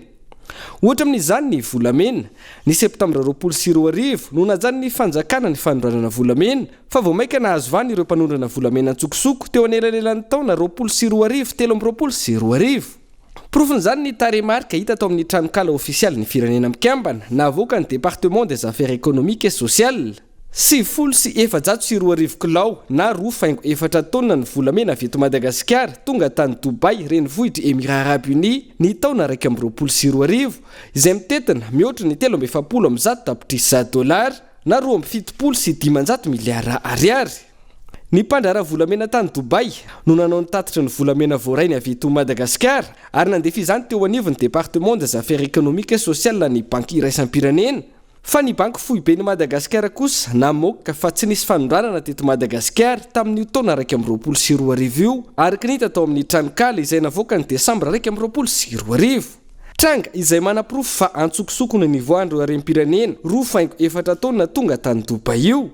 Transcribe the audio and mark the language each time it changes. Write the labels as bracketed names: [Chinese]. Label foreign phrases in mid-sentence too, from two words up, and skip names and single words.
[Malagasy] Ohatra amin'izany ny volamena, ny septambra 2024 no najany ny fanjakana ny fanondranana volamena, fa vao maika nahazo vany ireo mpanondrana volamena antsokosoko teo anelanelan'ny taona 2024 telo amby 2024. Profon'izany ny taremarika hita tao amin'ny tranokala ofisialy ny firenena mikambana navoaka ny département des affaires économiques et sociales. 724 kilao na 2.4 tonna ny volamena avy eto Madagasikara tonga tany Dubai renivohitry Émirats Arabes Unis ny taona 2024 izay mitetina mihoatra ny 370 tapitrisa $, na 2.7 miliara ariary. Ny mpandrara volamena tany Dubai no nanao ny tatitra ny volamena voarainy avy eto Madagasikara ary nandefa izany teo anivon'ny département des affaires économiques et sociales ny banky iraisam-pirenena. Fa ny banky fohibe ny Madagasikara kosa namoaka fa tsy nisy fanondranana teto Madagasikara tamin'ny taona 2024 araka ny hita tao amin'ny tranokala izay navoaka ny Desambra 2024. Tranga izay manaprofo fa antsokosoko ny nivoandro harem-pirenena 2.4 tonna tonga tany Dubai io.